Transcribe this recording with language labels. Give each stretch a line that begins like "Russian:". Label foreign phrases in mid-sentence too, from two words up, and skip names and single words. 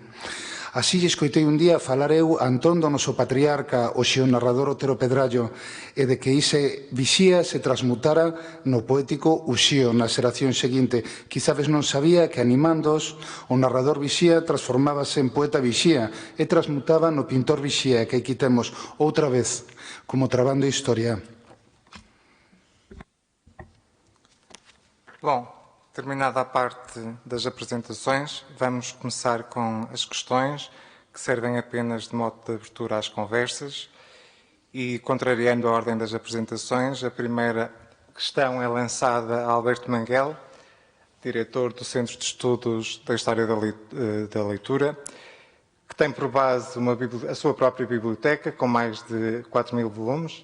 Galician: Así lle escoitei un día falar eu a Antón do noso patriarca, o xeonarrador Otero Pedrallo, e de que ise vixía se transmutara no poético Uxío na xeración seguinte. Quizás non sabía que animándoos, o narrador vixía transformábase en poeta vixía e transmutaba no pintor vixía, que aquí temos outra vez, como trabando historia.
Portuguese: Bom, terminada a parte das apresentações, vamos começar com as questões, que servem apenas de modo de abertura às conversas. E, contrariando a ordem das apresentações, a primeira questão é lançada a Alberto Manguel, diretor do Centro de Estudos da História da Leitura, que tem por base a sua própria biblioteca, com mais de 4.000 volumes.